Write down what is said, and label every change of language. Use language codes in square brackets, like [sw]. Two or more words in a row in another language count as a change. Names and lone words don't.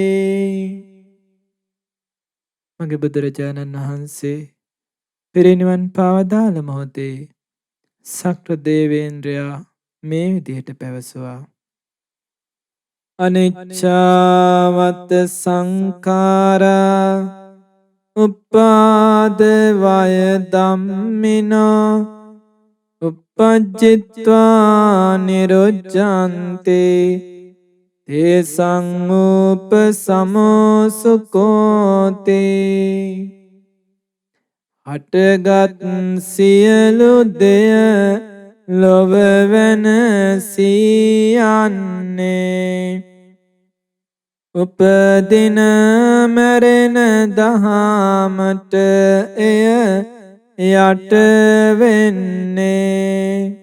[si] මගේ බුදුරජාණන් වහන්සේ පිරිනිවන් පාවදාළ මොහොතේ සක්‍ර දේවේන්ද්‍රයා මේ විදිහට පැවසුවා. [pi] අනිච්චවත සංඛාරා උපාද වය ධම්මිනෝ uppajjitva niruccante තේසං උපසමෝසුකෝති. [si] හටගත් සියලු දෙය ලොව වෙනසී යන්නේ. උපදින මැරෙන දහමට එය යට වෙන්නේ.